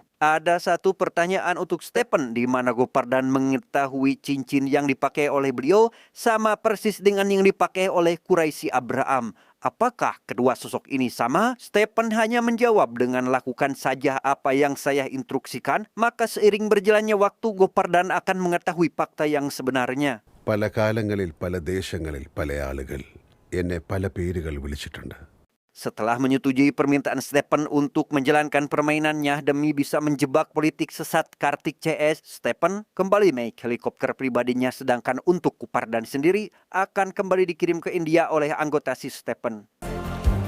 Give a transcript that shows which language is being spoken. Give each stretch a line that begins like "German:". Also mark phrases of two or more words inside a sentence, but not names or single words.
Indonesian: Ada satu pertanyaan untuk Stephen di mana Gopardan mengetahui cincin yang dipakai oleh beliau sama persis dengan yang dipakai oleh Quraisy Abraham. Apakah kedua sosok ini sama? Stephen hanya menjawab dengan lakukan saja apa yang saya instruksikan, maka seiring berjalannya waktu Gopardan akan mengetahui fakta yang sebenarnya.
Malayalam: പല കാലങ്ങളിൽ പല ദേശങ്ങളിൽ പല ആളുകൾ എന്നെ പല പേരുകൾ വിളിച്ചിട്ടുണ്ട്.
Indonesian: Setelah menyetujui permintaan Stephen untuk menjalankan permainannya demi bisa menjebak politik sesat Kartik CS, Stephen kembali naik helikopter pribadinya, sedangkan untuk Gopardan sendiri akan kembali dikirim ke India oleh anggota si Stephen.